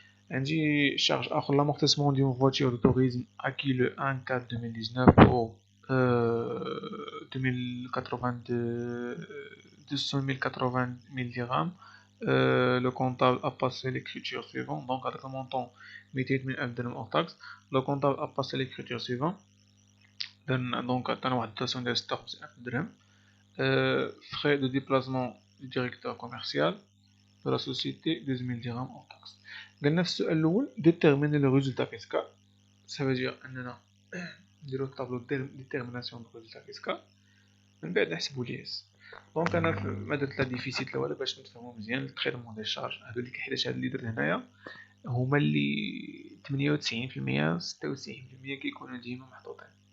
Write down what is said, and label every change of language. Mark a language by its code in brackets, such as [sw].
[fr] عندي charge آخر l'amortissement d'une voiture de tourisme acquis le 1/4 2019 pour 280 000 dirhams. Le comptable a passé l'écriture suivante. Donc avec le montant 200 000 dirhams hors taxe, le comptable a passé l'écriture suivante. [ar] Donc عطانا واحد الدوسيون ديال 56,000 درهم. [fr] Frais de déplacement du directeur commercial de la société 12 000 dirhams hors taxe. [ar] قلنا في السؤال الأول [fr] déterminer le résultat fiscal. Ça veut dire [ar] أننا نديرو الطابلو ديتيرميناسيون دو [fr] résultat fiscal [ar] من بعد نحسبو الياس. دونك أنا ما درت لا ديفيسيت لا والو باش نفهمو مزيان التريتمون ديال الشارج. هادو اللي حيت هاد اللي درت هنايا هما اللي 98% 96% كيكونو ديما محطوطين.